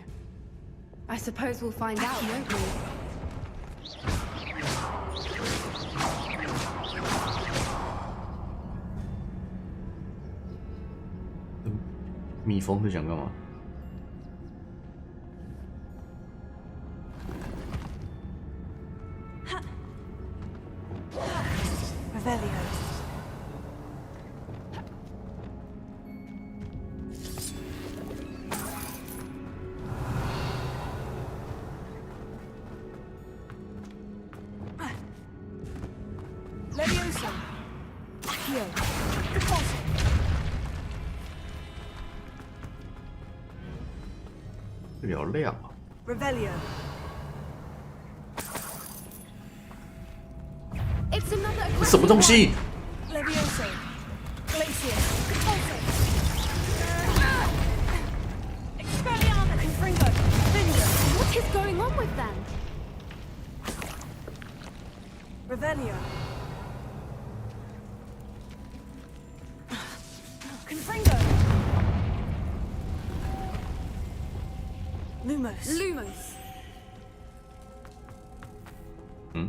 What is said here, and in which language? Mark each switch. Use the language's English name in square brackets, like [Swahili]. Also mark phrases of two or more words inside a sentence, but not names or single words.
[English] I suppose we'll find out, won't we? [Chinese] “ 蜜蜂”是想干嘛？ [English] Revelio. Leviosa. Accio. Repulso. [Chinese] 这里好亮啊！ [English] Revelio. It's another [Chinese] 什么东西？ [English] Levioso. Glacier. Repulso. Expelliarmus. Confringo. Vingo. What is going on with them? Revelio. Confringo. Lumos. Lumos. 嗯，